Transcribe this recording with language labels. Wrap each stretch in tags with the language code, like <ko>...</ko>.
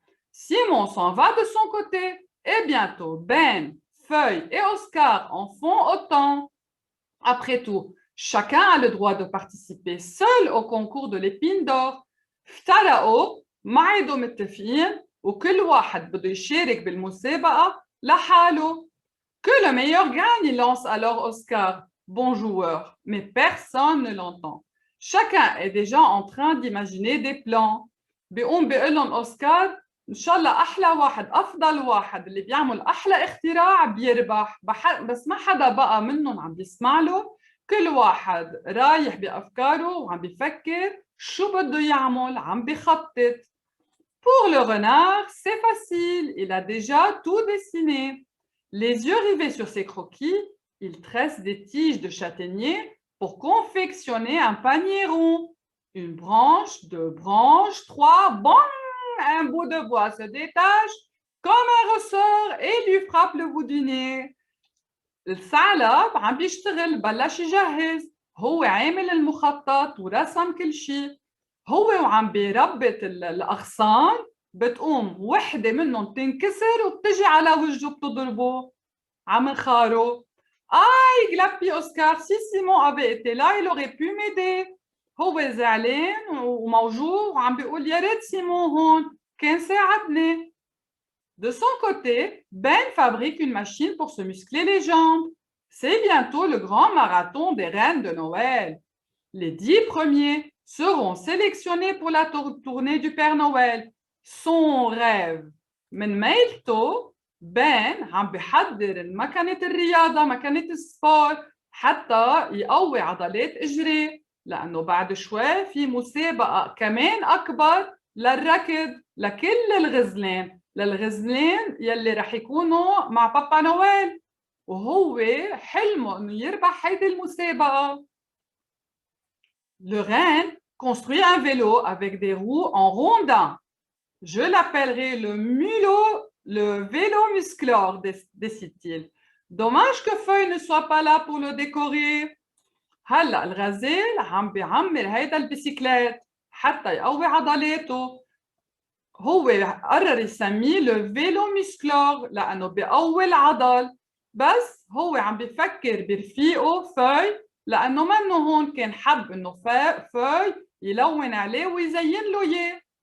<fr>Simon s'en va de son côté et bientôt Ben, Feuille et Oscar en font autant. Après tout, chacun a le droit de participer seul au concours de l'épine d'or.</fr> <ar>افترقوا ما عادوا متفقين وكل واحد بده يشارك بالمسابقة لحاله.</ar> <fr>Que le meilleur gagne, lance alors Oscar, bon joueur, mais personne ne l'entend. Chacun est déjà en train d'imaginer des plans.</fr> <ar>بيقوم بيقول لهم أوسكار إن شاء الله أحلى واحد أفضل واحد اللي بيعمل أحلى اختراع بيربح بس ما حدا بقى منهم عم بيسمع له. كل واحد رايح بأفكاره وعم بيفكر شو بده يعمل عم بيخطط.</ar> <fr>Pour le renard, c'est facile, il a déjà tout dessiné. Les yeux rivés sur ses croquis, il tresse des tiges de châtaignier pour confectionner un panier rond. Une branche, deux branches, trois, bang! Un bout de bois se détache comme un ressort et lui frappe le bout du nez.</fr> <ar>الثعلب عم بيشتغل بلش يجهز هو عامل المخطط ورسم كل شيء. هو وعم بيربط الأغصان بتقوم وحدة منهم تنكسر وبتجي على وجهه بتضربه عم نخاره.</ar> <fr>Aïe, glappi Oscar, si Simon avait été là, il aurait pu m'aider.</fr> <ar>هو زعلان وموجوع وعم بيقول يا ريت سيمون هون كان ساعدني.</ar> <fr>De son côté, Ben fabrique une machine pour se muscler les jambes. C'est bientôt le grand marathon des reines de Noël. Les 10 premiers seront sélectionnés pour la tournée du Père Noël. Son rêve.</fr> <ar>من ميلته Ben عم بيحضر مكنة الرياضة مكنة السبور حتى يقوي عضلات إجريه لأنه بعد شوي في مسابقة كمان أكبر للركض لكل الغزلان للغزلان يلي رح يكونوا مع بابا نويل وهو حلمه إنه يربح هيدي المسابقة.</ar> <fr>Le reine construit un vélo avec des roues en rondin. Je l'appellerai le mulot, le vélo musclore, décide-t-il. Dommage que Feuille ne soit pas là pour le décorer.</fr> <ar>هلا الغزال عم بيعمر هيدا البيسيكلات حتى يقوي عضلاته. هو قرر يسميه لو فيلو مسكلور لأنه بيقوي العضل بس هو عم بيفكر برفيقه فوي لأنه منه هون كان حب إنه فوي يلون عليه ويزين له إياه.</ar>